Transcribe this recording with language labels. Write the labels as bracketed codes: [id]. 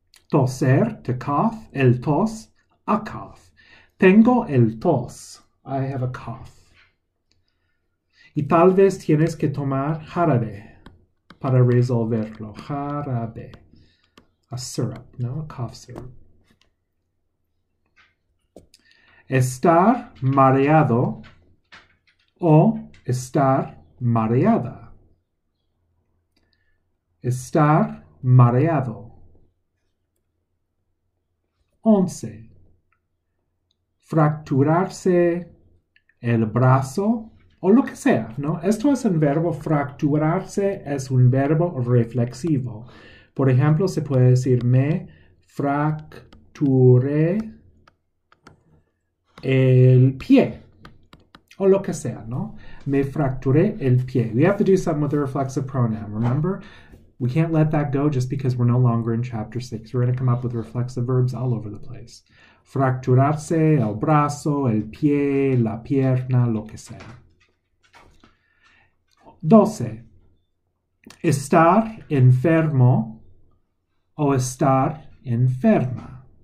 [es] Toser, [en] to cough, [es] el tos, [en] a cough. [es] Tengo el tos. [en] I have a cough. [es] Y tal vez tienes que tomar jarabe para resolverlo. Jarabe. [en] A syrup, no? A cough syrup. [es] Estar mareado o estar mareada. Estar mareado. 11. Fracturarse el brazo o lo que sea, ¿no? Esto es un verbo, fracturarse es un verbo reflexivo. Por ejemplo, se puede decir me fracturé el pie o lo que sea, ¿no? Me fracturé el pie. [en] We have to do something with the reflexive pronoun, remember? We can't let that go just because we're no longer in chapter 6. We're going to come up with reflexive verbs all over the place. [es] Fracturarse, el brazo, el pie, la pierna, lo que sea. 12. Estar enfermo o estar enferma.